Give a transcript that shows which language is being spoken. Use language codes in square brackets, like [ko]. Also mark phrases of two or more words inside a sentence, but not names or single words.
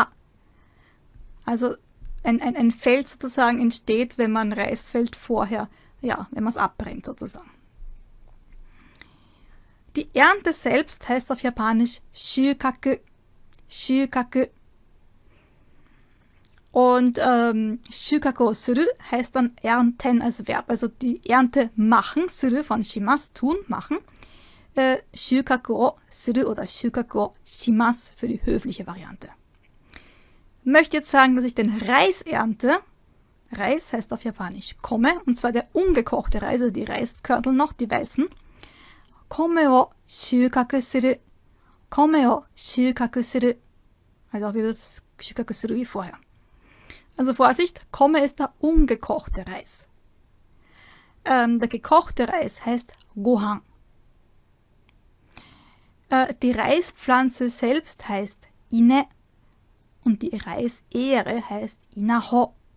[de] Also ein Feld sozusagen entsteht, wenn man Reisfeld vorher, wenn man es abbrennt sozusagen. Die Ernte selbst heißt auf Japanisch Shukaku. Shukaku. Und [ja] 収穫する [de] heißt dann ernten als Verb. Also die Ernte machen, suru von shimasu, tun, machen. [ja] 収穫をする [de] oder [ja] 収穫をします [de] für die höfliche Variante. Ich möchte jetzt sagen, dass ich den Reis ernte. Reis heißt auf Japanisch Kome, und zwar der ungekochte Reis, also die Reiskörnel noch, die weißen. [ja] 米を収穫する。米を収穫する. [de] Also auch wieder das [ja] 収穫する [de] wie vorher. Also Vorsicht, Kome ist der ungekochte Reis. Der gekochte Reis heißt Gohan. Die Reispflanze selbst heißt Ine und die Reisähre heißt Inaho.